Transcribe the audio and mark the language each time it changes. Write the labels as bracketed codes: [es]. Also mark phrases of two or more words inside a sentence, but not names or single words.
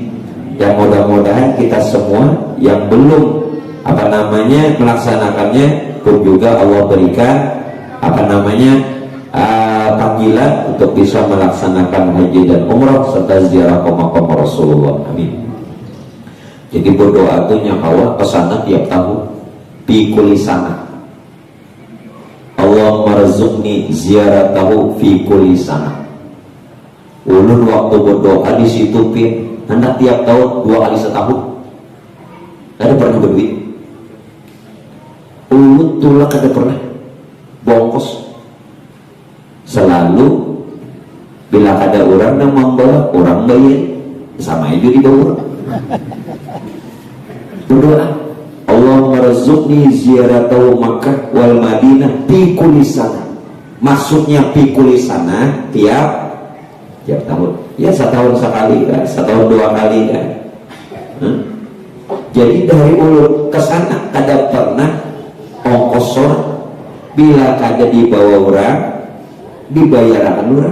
[id] Yang mudah-mudahan kita semua yang belum melaksanakannya pun juga Allah berikan panggilan untuk bisa melaksanakan haji dan umrah serta ziarah ke makam Rasulullah. Amin. Jadi berdoa itu nyawa kesana tiap tahun [ar] في كل سنة. اللهم ارزقني زيارته في كل سنة. [bjn] Ulun waktu berdoa di situ pin hendak tiap tahun 2 kali setahun. Ada pernah berduit. Ulun tulak ada pernah bongkos. [id] Selalu bila ada orang yang membawa, orang bayar sama itu di bawah. [ar] Berdoa اللهم ارزقني زيارته مكة والمدينة في كل سنة. [id] Maksudnya [ar] في كل سنة [id] tiap tahun. [bjn] Ya setahun sekali kan, setahun 2 kali kan. Jadi dari ulun ke sana kada pernah ongkos bila kada dibawa orang, dibayarkan orang.